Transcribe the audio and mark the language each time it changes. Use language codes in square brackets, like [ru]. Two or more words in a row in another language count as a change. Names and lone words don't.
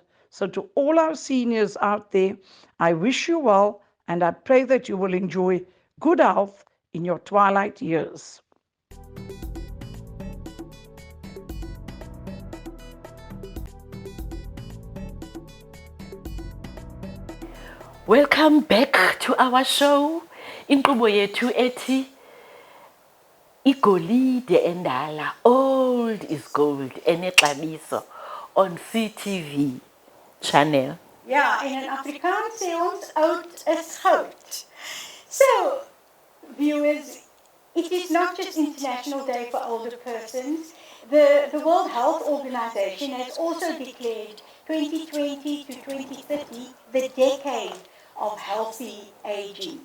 [en] So to all our seniors out there, I wish you well, and I pray that you will enjoy good health in your twilight years. Welcome back to our show. [xh] Inkqubo yethu ethi igolide endala, [en] old is gold, enexabiso on CTV channel. [af] Ja, en in Afrikaans sê ons oud is goud. [en] So, viewers, it is not just International Day for Older Persons. The World Health Organization has also declared 2020 to 2030 the decade of healthy aging.